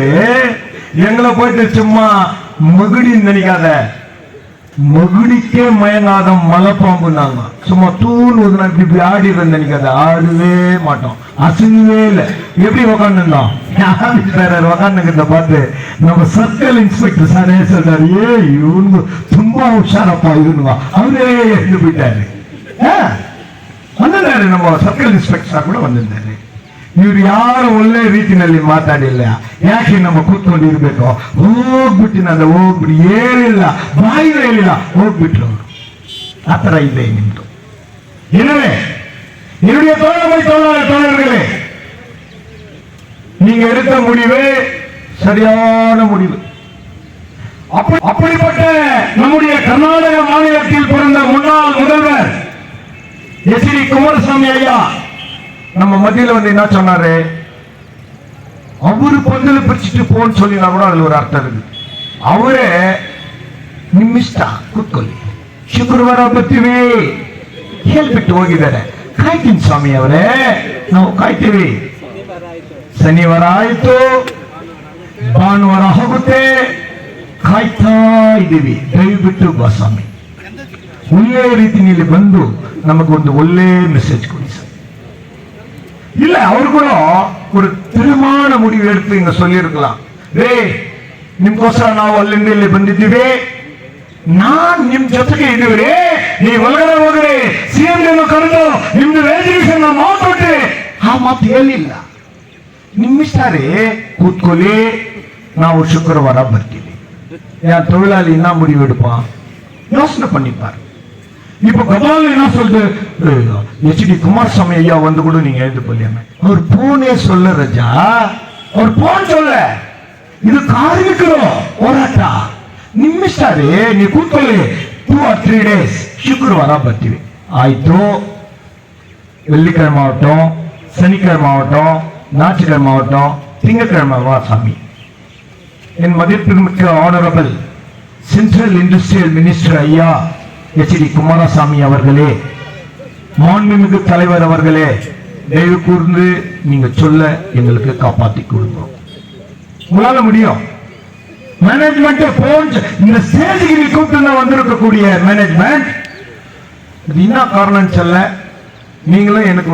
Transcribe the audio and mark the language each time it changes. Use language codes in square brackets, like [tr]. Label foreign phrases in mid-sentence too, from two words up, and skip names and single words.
[ta] எங்களை போயிட்டு சும்மா மகுடின்னு நினைக்காத, மகுடிக்கே மயங்காத மலைப்பாம்பு. நாங்க சும்மா தூள் இப்படி ஆடிடுறது நினைக்காத, ஆடவே மாட்டோம், அசையவே இல்லை. எப்படி உக்காந்துருந்தோம் உக்காந்துக்கிறத பார்த்து நம்ம [en] circle inspector [ta] சாரே சொல்றாரு, இவனுங்க [kn] ತುಂಬಾ ಹುಷಾರಪ್ಪ [ta] இவனுங்க, அவரே எழுந்து போயிட்டாரு. வந்திருந்தாரு, நம்ம [en] circle inspector [ta] சார் ಕೂಡ வந்திருந்தாரு. [kn] ಇವ್ರು ಯಾರು ಒಳ್ಳೆ ರೀತಿಯಲ್ಲಿ ಮಾತಾಡಿಲ್ಲ, ಯಾಕೆ ನಮ್ಮ ಕೂತ್ಕೊಂಡಿರ್ಬೇಕು? ಹೋಗ್ಬಿಟ್ಟಿನಂದ, ಹೋಗ್ಬಿಟ್ಟು ಹೇಳಿಲ್ಲ, ಬಾಯಿನ ಹೇಳಿಲ್ಲ, ಹೋಗ್ಬಿಟ್ರು ಅವರು. ಆತರ ಇದೆ ನಿಮ್ದು. [ta] எனவே என்னுடைய தோழர்களே, நீங்க எடுத்த முடிவு சரியான முடிவு. அப்படிப்பட்ட நம்முடைய கர்நாடக மாநிலத்தில் பிறந்த முன்னாள் முதல்வர் எஸ்டி குமாரசாமி ஐயா நம்ம மத்தியில வந்து என்ன சொன்னாரு? அவரு பந்தல பிரிச்சுட்டு போன்னு சொல்லினா கூட அதுல ஒரு அர்த்தம் இருக்கு. [kn] ಅವರೇ ನಿಮ್ಮಿಷ್ಟ ಕೂತ್ಕೊಳ್ಳಿ, ಶುಕ್ರವಾರ ಬರ್ತೀವಿ ಹೇಳ್ಬಿಟ್ಟು ಹೋಗಿದ್ದಾರೆ. ಕಾಯ್ತೀನಿ ಸ್ವಾಮಿ ಅವರೇ, ನಾವು ಕಾಯ್ತೀವಿ. ಶನಿವಾರ ಆಯ್ತು, ಭಾನುವಾರ ಹೋಗುತ್ತೆ, ಕಾಯ್ತಾ ಇದ್ದೀವಿ. ದಯವಿಟ್ಟು ಬಾ ಸ್ವಾಮಿ, ಒಳ್ಳೆ ರೀತಿಯಲ್ಲಿ ಬಂದು ನಮಗೊಂದು ಒಳ್ಳೆ ಮೆಸೇಜ್ ಕೊಡಿ ಸರ್. [ta] இல்ல, அவர் கூட ஒரு தீர்மான முடிவு எடுத்து இங்க சொல்லி இருக்கலாம். [kn] ನಿಮ್ಗೋಸ್ಕರ ನಾವು ಅಲ್ಲಿಂದ ಇಲ್ಲಿ ಬಂದಿದ್ದೀವಿ, ನಾನ್ ನಿಮ್ ಜೊತೆಗೆ ಇದ್ದೀವಿ, ನೀವು ಒಳಗಡೆ ಹೋಗ್ರಿ, ಸಿಎಂ ಕರೆದು ನಿಮ್ದು ರೆಸಲ್ಯೂಷನ್ ಮಾತಾಡಿ. ಆ ಮಾತು ಹೇಳಿಲ್ಲ. ನಿಮ್ಮಿಷ್ಟ ರೀ, ಕೂತ್ಕೊಳ್ಳಿ, ನಾವು ಶುಕ್ರವಾರ ಬರ್ತೀವಿ. [ta] என் தொழிலாளி என்ன முடிவு எடுப்பான்? யோசனை பண்ணிப்பார். இப்ப கபால் என்ன சொல்றது? எச்டி குமாரசாமி ஐயா வந்து கூட நீங்க எழுந்து போலியாம அவர் போனே சொல்ல ராஜா, [kn] ಅವ್ರು ಫೋನ್ சொல்ல ಇದು ಕಾರ್ಮಿಕರು ಹೋರಾಟ ನಿಮ್ಮಿಷ್ಟಾರೆ ನೀವು ಕೂತ್ಕೊಳ್ಳಿ [en] 2 or 3 days [kn] ಶುಕ್ರವಾರ ಬರ್ತೀವಿ ಆಯ್ತು [ta] வெள்ளிக்கிழமை ஆகட்டும் சனிக்கிழமை ஆகட்டும் ஞாயிற்றுக்கிழமை ஆகட்டும் திங்கட்கிழமை வா சாமி என் மதிப்பிற்குமிக்க [en] honorable central industrial minister [ta] ஐயா HD குமாரசாமி அவர்களே மாண்புமிகு தலைவர் அவர்களே தயவு கூர்ந்து நீங்க சொல்ல எங்களுக்கு காப்பாத்தி கொடுங்க உங்களால முடியும் மேனேஜ்மெண்ட் போன் இந்த ஸ்டேஜுக்கு கூப்பிட்டு வந்திருக்கக்கூடிய மேனேஜ்மெண்ட் இது என்ன காரணம் சொல்ல நீங்களும் எனக்கு